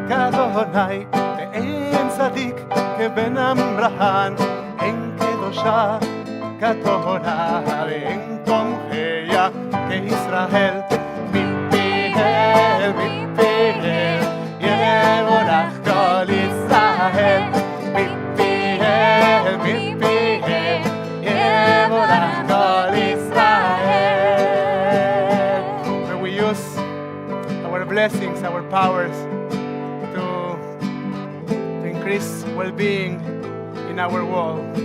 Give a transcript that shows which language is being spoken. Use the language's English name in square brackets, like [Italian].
[Hebrew] Adonai, ואין צדיק כבן אברהם, אין קדושה כתורה, ואין תומכיה כישראל. מפיהם, מפיהם, יבורך כל ישראל. מפיהם, מפיהם, יבורך כל ישראל. [English] Where we use our blessings, our powers, increase well-being in our world.